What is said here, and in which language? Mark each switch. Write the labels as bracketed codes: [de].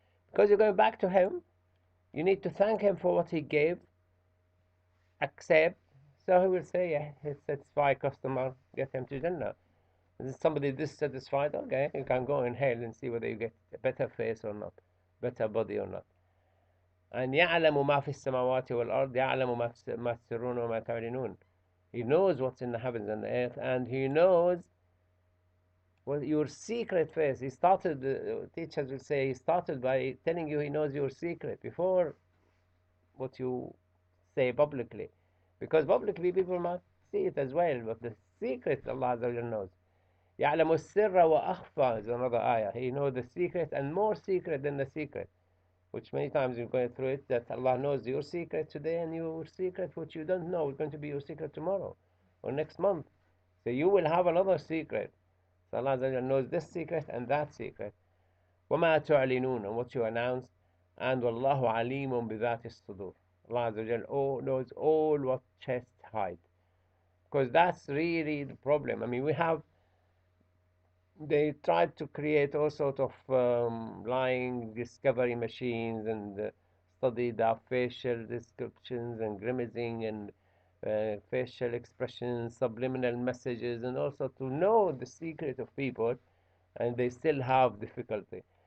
[en] Because you're going back to him, you need to thank him for what he gave, accept. So he will say, yeah, he's a satisfied customer, get him to Jannah. Is somebody dissatisfied? Okay, you can go in hell and see whether you get a better face or not, better body or not. And [ar] يعلم ما في السماوات والأرض يعلم ما تسرون وما تعلنون. [en] He knows what's in the heavens and the earth, and he knows what your secret face. He started, teachers will say, he started by telling you he knows your secret before what you say publicly. Because publicly people might see it as well, but the secret Allah Azza wa Jalla knows. [ar] يعلم السر وأخفى [en] is another ayah. He knows the secret and more secret than the secret. Which many times you're going through it, that Allah knows your secret today, and your secret which you don't know is going to be your secret tomorrow or next month. So you will have another secret. So Allah knows this secret and that secret. [ar] وَمَا تُعْلِنُونَ, [en] and what you announce. And [ar] وَاللَّهُ عَلِيمٌ بِذَاتِ الصُّدُورِ. [en] Allah knows all what chest hide. Because that's really the problem. I mean, they tried to create all sorts of lying discovery machines and study the facial descriptions and grimacing and facial expressions, subliminal messages, and also to know the secret of people, and they still have difficulty.